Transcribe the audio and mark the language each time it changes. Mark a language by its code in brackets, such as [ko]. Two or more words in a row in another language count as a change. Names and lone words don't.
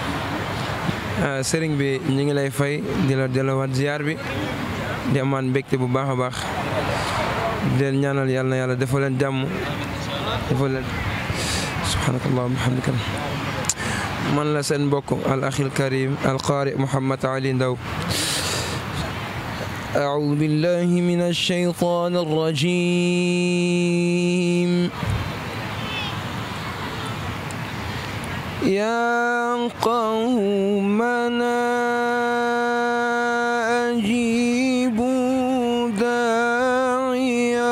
[wo] sëriñ bi ñu ngi lay fay di la delluwaat ziar bi di amaan mbégte bu baax a baax di leen ñaanal yàlla na yàlla defal leen jàmm defal leen [ar] سبحانك اللهم وبحمدك [wo] man la seen mbokk [ar] الأخ الكريم القارئ [wo] Mouhamed Ali Ndaw [ar] أعوذ بالله من الشيطان الرجيم يا قومنا أجيبوا داعي